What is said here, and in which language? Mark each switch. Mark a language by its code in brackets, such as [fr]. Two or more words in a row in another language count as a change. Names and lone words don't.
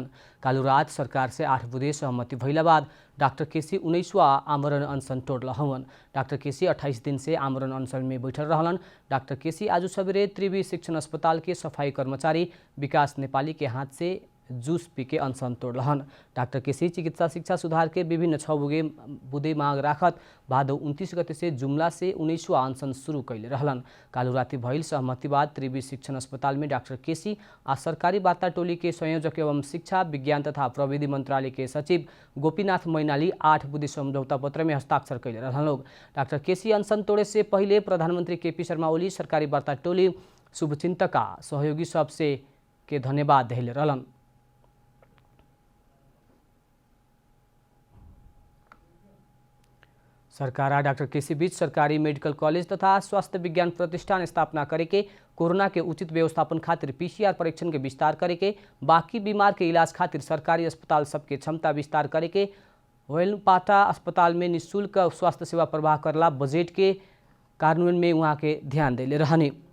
[bho] कालू रात सरकार से 8 बुधे सहमति भइला बाद डॉक्टर केसी 19वां आमरण अनशन तोड़ल हवन। डॉक्टर केसी 28 दिन से आमरण अनशन में बैठल रहलन। डॉक्टर केसी आज सवेरे त्रिवी शिक्षण अस्पताल के सफाई कर्मचारी विकास नेपाली के हाथ से जूस पी के अनशन तोड़लहन। डॉक्टर केसी चिकित्सा शिक्षा सुधार के विभिन्न 6 बुधे मांग राखत भादौ 29 गते से जुम्ला से 19वां अनशन शुरू कैले रहलन। कालू राति भइल सहमति बाद त्रिवी शिक्षण अस्पताल में डॉक्टर केसी आ सरकारी वार्ता टोली के संयोजक एवं शिक्षा विज्ञान तथा प्रविधि मंत्रालय के सचिव गोपीनाथ मैनाली 8 बुधे समझौता पत्र में हस्ताक्षर कैले रहलन लोग। डॉक्टर केसी अनशन तोड़े से पहले प्रधानमंत्री केपी शर्मा ओली सरकारी वार्ता टोली शुभचिंतक सहयोगी सबसे के धन्यवाद दिले रहलन। सरकार आ डॉक्टर केसी बीच सरकारी मेडिकल कॉलेज तथा स्वास्थ्य विज्ञान प्रतिष्ठान स्थापना करे के, कोरोना के उचित व्यवस्थापन खातिर पीसीआर परीक्षण के विस्तार करे के, बाकी बीमार के इलाज खातिर सरकारी अस्पताल सबके क्षमता विस्तार करे के, वेलपाटा अस्पताल में निःशुल्क स्वास्थ्य सेवा प्रवाह करला बजेट के कार्यान्वयन में वहाँ के ध्यान दिले रहने।